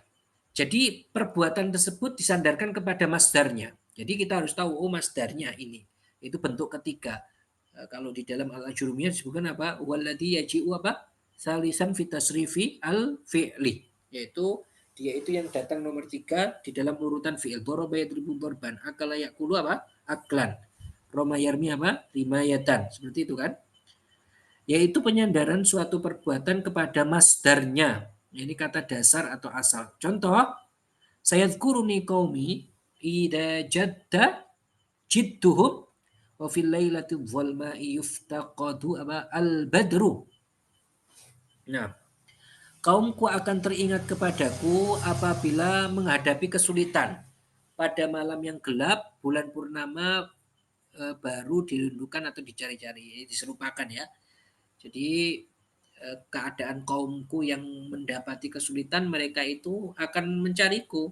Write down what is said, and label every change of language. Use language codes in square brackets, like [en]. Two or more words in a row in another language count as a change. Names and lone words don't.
[id] Jadi perbuatan tersebut disandarkan kepada masdarnya. Jadi kita harus tahu, oh masdarnya ini. Itu bentuk ketiga. Kalau di dalam al-ajurumiyah disebutkan apa? [ar] والذي يجيء apa? ثالثاً في تصريف الفعل. [id] Yaitu dia itu yang datang nomor tiga di dalam urutan fi'il. [ar] ضرب يضرب ضرباً. أكل يأكل apa? أكلاً. رمى يرمي apa? رمايةً. [id] Seperti itu kan? Yaitu penyandaran suatu perbuatan kepada masdarnya. Ini kata dasar atau asal. Contoh, [ar] سيذكرني قومي إذا جد جدهم وفي الليلة الظلماء يفتقد البدر. [id] Nah, kaumku akan teringat kepadaku apabila menghadapi kesulitan. Pada malam yang gelap, bulan purnama baru dirindukan atau dicari-cari, diserupakan ya. Jadi keadaan kaumku yang mendapati kesulitan, mereka itu akan mencariku.